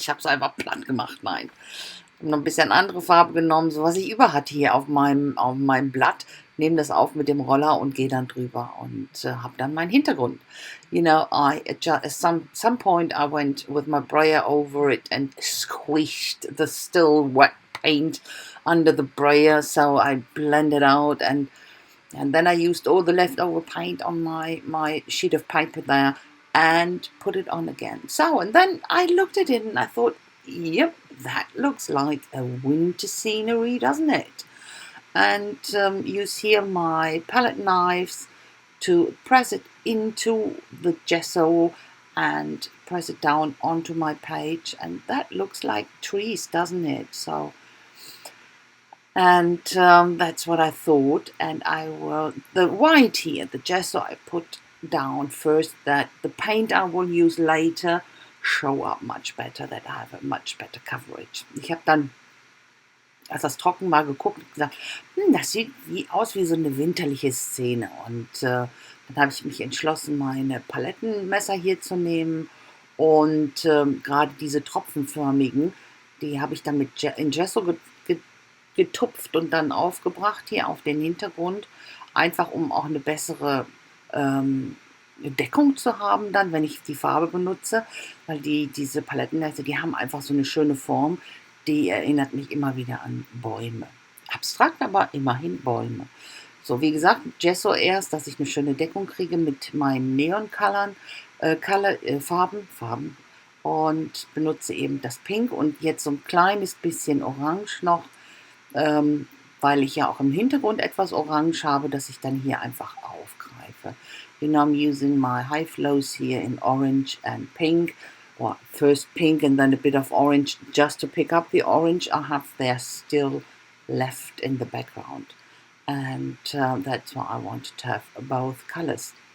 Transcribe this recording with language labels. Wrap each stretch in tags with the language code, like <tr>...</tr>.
<de>Ich habe es einfach platt gemacht, nein. Ich habe noch ein bisschen andere Farbe genommen, so was ich über hatte hier auf meinem Blatt, nehme das auf mit dem Roller und gehe dann drüber und habe dann meinen Hintergrund.</de> <en>At some point I went with my brayer over it and squished the still wet paint under the brayer, so I blended out, and then I used all the leftover paint on my sheet of paper there and put it on again. So, and then I looked at it and I thought, yep, that looks like a winter scenery, doesn't it? And use here my palette knives to press it into the gesso and press it down onto my page, and that looks like trees, doesn't it? So, and that's what I thought. And the white here, the gesso, I put down first, that the paint I will use later show up much better, that I have a much better coverage.</en> <de>Ich habe dann, als das trocken war, geguckt und gesagt, das sieht aus wie so eine winterliche Szene. Und dann habe ich mich entschlossen, meine Palettenmesser hier zu nehmen, und gerade diese tropfenförmigen, die habe ich dann in Gesso getupft und dann aufgebracht hier auf den Hintergrund, einfach um auch eine bessere Deckung zu haben dann, wenn ich die Farbe benutze, weil diese Palettenmesser, die haben einfach so eine schöne Form, die erinnert mich immer wieder an Bäume. Abstrakt, aber immerhin Bäume. So, wie gesagt, Gesso erst, dass ich eine schöne Deckung kriege mit meinen Neon-Colorn, Farben, und benutze eben das Pink und jetzt so ein kleines bisschen Orange noch, weil ich ja auch im Hintergrund etwas Orange habe, das ich dann hier einfach aufgreife.</de> <en>You know, I'm using my high flows here in orange and pink. Well, first pink and then a bit of orange just to pick up the orange I have there still left in the background. And that's why I wanted to have both colors.</en>